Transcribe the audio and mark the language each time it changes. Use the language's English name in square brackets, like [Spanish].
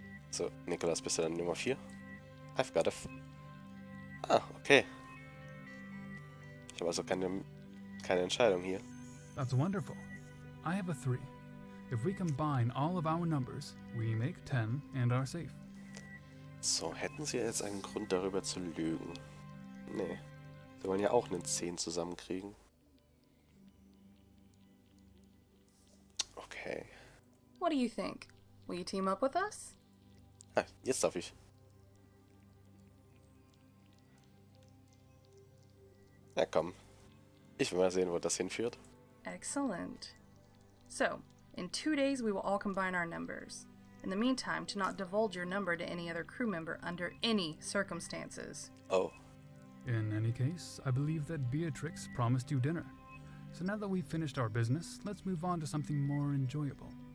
[German] So, Nicholas, bist du dann Nummer 4? [English] I've got okay. [German] Ich habe also keine Entscheidung hier. [English] That's wonderful. I have a 3. If we combine all of our numbers, we make 10 and are safe. [German] So, hätten sie jetzt einen Grund darüber zu lügen? Nee. Sie wollen ja auch einen 10 zusammenkriegen. Okay. [English] What do you think? Will you team up with us? [German] Ah, jetzt darf ich. Na komm. Ich will mal sehen, wo das hinführt. [English] Excellent. So, in 2 days we will all combine our numbers. In the meantime, do not divulge your number to any other crew member under any circumstances. Oh. In any case, I believe that Beatrix promised you dinner. So now that we've finished our business, let's move on to something more enjoyable.